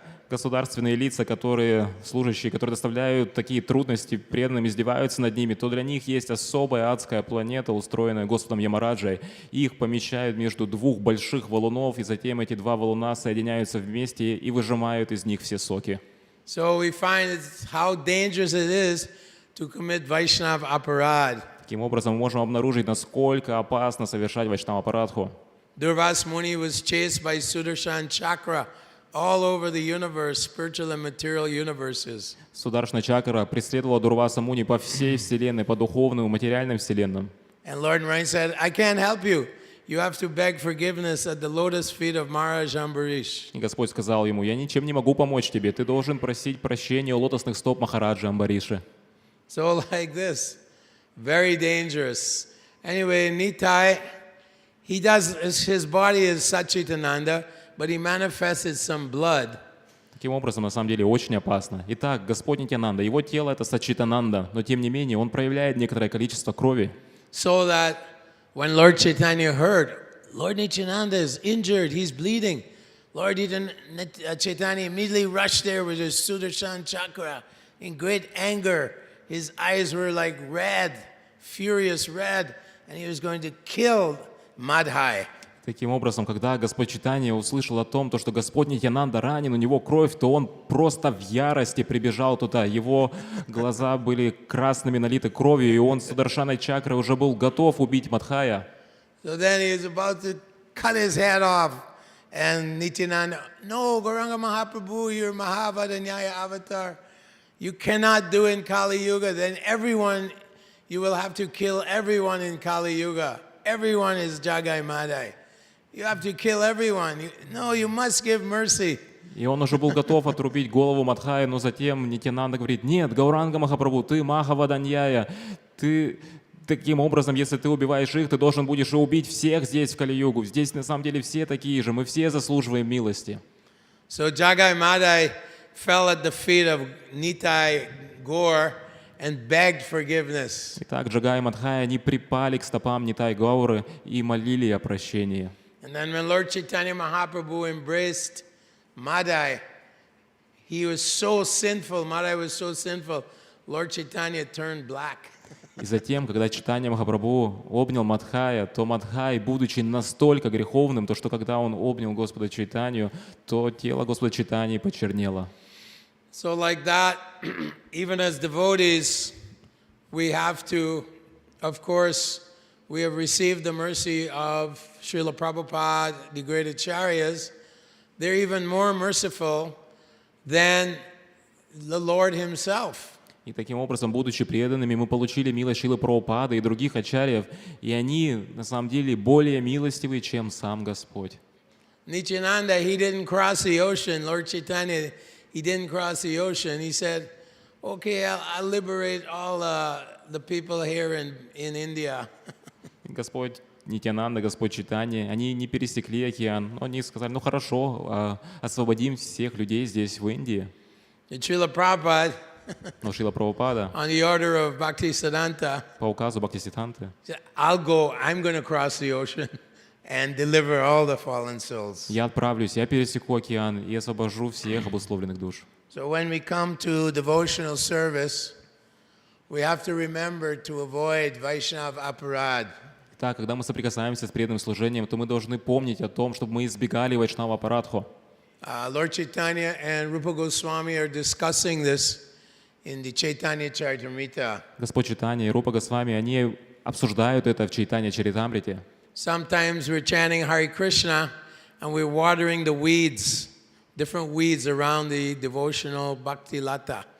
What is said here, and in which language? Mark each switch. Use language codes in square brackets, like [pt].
[ru] Государственные лица, служащие, которые доставляют такие трудности преданным, издеваются над ними, то для них есть особая адская планета, устроенная Господом Ямараджей. Их помещают между двух больших валунов, и затем эти два валуна соединяются вместе и выжимают из них все соки. [en] So we find how dangerous it is to commit Vaishnav aparad. [ru] Таким образом, мы можем обнаружить, насколько опасно совершать вайшнава-апарадху. [en] Durvas Muni was chased by Sudarshan Chakra all over the universe, spiritual and material universes. [ru] Сударшна Чакра преследовала Дурваса Муни по всей вселенной, по духовным и материальным вселенным. [en] And Lord Narayan said, I can't help you. You have to beg forgiveness at the lotus feet of Maharaj Ambarish. [ru] И Господь сказал ему: я ничем не могу помочь тебе, ты должен просить прощения у лотосных стоп Махараджа Амбариши. [en] So like this, very dangerous. Anyway, Nitai, his body is Satchitananda, but he manifested some blood. [ru] Таким образом, на самом деле, очень опасно. Итак, Господь Нитьянанда, его тело — это Сачитананда, но тем не менее он проявляет некоторое количество крови. [en] So that when Lord Chaitanya heard, Lord Nityananda is injured, he's bleeding, Lord Chaitanya immediately rushed there with his Sudarshan chakra in great anger. His eyes were like red, furious red, and he was going to kill Madhai. [ru] Таким образом, когда Господь Чайтанья услышал о том, что Господь Нитьянанда ранен, у него кровь, то он просто в ярости прибежал туда. Его глаза были красными, налиты кровью, и он с Сударшаной чакрой уже был готов убить Мадхая. [en] So then he was about to cut his head off. And Nityananda, no, Gauranga Mahaprabhu, you're Mahavadanyaya avatar. You cannot do in Kali Yuga. Then everyone, you will have to kill everyone in Kali Yuga. Everyone is Jagai Madai. You have to kill everyone. No, you must give mercy. [ru] И он уже был готов отрубить голову Мадхая, но затем Нитьянанда говорит: нет, Гауранга Махапрабху, ты Махаваданьяя, ты таким образом, если ты убиваешь их, ты должен будешь и убить всех здесь в Кали-югу. Здесь на самом деле все такие же, мы все заслуживаем милости. [en] So Jagai Madai fell at the feet of Nitai Gaur and begged forgiveness. [ru] Итак, Джагай и Мадхай, они припали к стопам Нитай Гауры и молили о прощении. [en] And then when Lord Chaitanya Mahaprabhu embraced Madai, he was so sinful, Madai was so sinful, Lord Chaitanya turned black. [ru] И затем, когда Чайтанья Махапрабху обнял Мадхая, то Мадхай, будучи настолько греховным, то что когда он обнял Господа Чайтанью, то тело Господа Чайтаньи почернело. [en] So like that, even as devotees, we have to, of course, we have received the mercy of Srila Prabhupada, the great acharyas. They're even more merciful than the Lord himself. [ru] И таким образом, будучи преданными, мы получили милость Шрилы Прабхупады и других ачарьев, и они, на самом деле, более милостивы, чем сам Господь. [en] Nityananda, he didn't cross the ocean. Lord Chaitanya, he didn't cross the ocean. He said, okay, I'll liberate all the people here in India. [ru] Господь Нитьянанда, Господь Чайтанья, они не пересекли океан, но они сказали: ну хорошо, освободим всех людей здесь, в Индии. [en] Srila Prabhupada, [ru] Но Шрила Прабхупада [en] on the order of Bhaktisiddhanta, [ru] по указу Бхактисиддханты: [en] said, I'll go, I'm going to cross the ocean and deliver all the fallen souls. [ru] я отправлюсь, я пересеку океан и освобожу всех обусловленных душ. [en] So when we come to devotional service, we have to remember to avoid Vaishnav aparad. [ru] Так, когда мы соприкасаемся с преданным служением, то мы должны помнить о том, чтобы мы избегали вайшнава апарадху. [en] Lord Chaitanya and Rupa Goswami are discussing this in the Chaitanya Charitamrita. [ru] Господь Чайтанья и Рупа Госвами, они обсуждают это в Чайтанья Чаритамрите. [en] Sometimes we're chanting Hare Krishna and we're watering the weeds, different weeds around the devotional bhakti lata.